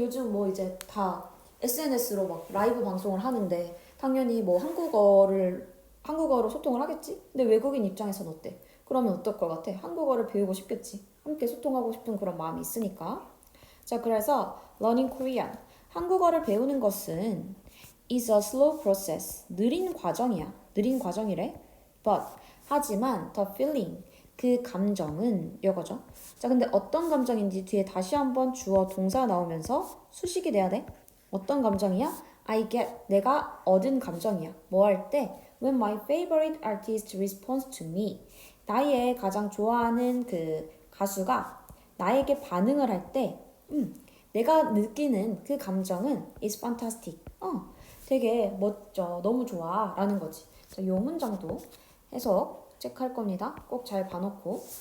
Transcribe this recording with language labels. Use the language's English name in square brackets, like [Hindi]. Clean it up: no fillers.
[Korean] 요즘 뭐 이제 다 SNS로 막 라이브 방송을 하는데 당연히 뭐 한국어로 소통을 하겠지? 근데 외국인 입장에서는 어때? 그러면 어떨 것 같아? 한국어를 배우고 싶겠지. 함께 소통하고 싶은 그런 마음이 있으니까. 자, 그래서 [English] learning Korean. [Korean] 한국어를 배우는 것은 [English] is a slow process. [Korean] 느린 과정이야. 느린 과정이래. [English] But 하지만 the feeling. [Korean] 그 감정은 이거죠. 자, 근데 어떤 감정인지 뒤에 다시 한번 주어 동사 나오면서 수식이 돼야 돼. 어떤 감정이야? [English] I get. [Korean] 내가 얻은 감정이야. 뭐 할 때? [English] When my favorite artist responds to me. [Korean] 나의 가장 좋아하는 그 가수가 나에게 반응을 할 때, 내가 느끼는 그 감정은 [English] is fantastic. [Korean] 되게 멋져. 너무 좋아. 라는 거지. 자, 요 문장도 해석 체크할 겁니다. 꼭 잘 봐놓고.